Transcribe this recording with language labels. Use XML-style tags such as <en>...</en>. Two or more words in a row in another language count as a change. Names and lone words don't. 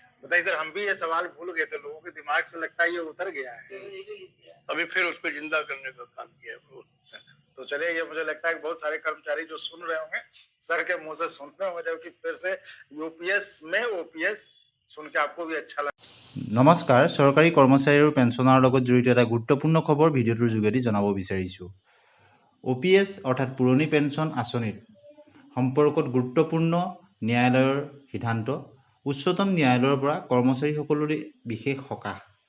<hi>बताइए सर, हम भी ये सवाल भूल गए थे, लोगों के दिमाग से लगता है ये उतर गया है, अभी फिर उसको जिंदा करने का काम किया है सर। तो चलिए, ये मुझे लगता है कि बहुत सारे कर्मचारी जो सुन रहे होंगे सर के मुंह से सुन रहे होंगे, जबकि फिर से यूपीएस में ओपीएस सुन के आपको भी अच्छा लगा।</hi> <as>নমস্কাৰ, চৰকাৰী কৰ্মচাৰী আৰু পেঞ্চনাৰৰ লগত জড়িত এটা গুৰুত্বপূৰ্ণ খবৰ ভিডিঅ'টোৰ যোগেদি জনাব বিচাৰিছোঁ। OPS অৰ্থাৎ পুৰণি পেঞ্চন আঁচনিৰ সম্পৰ্কত গুৰুত্বপূৰ্ণ ন্যায়ালয়ৰ সিদ্ধান্ত। উচ্চতম ন্যায়ালয়ৰ পৰা কৰ্মচাৰীসকললৈ বিশেষ সকাহ।</as>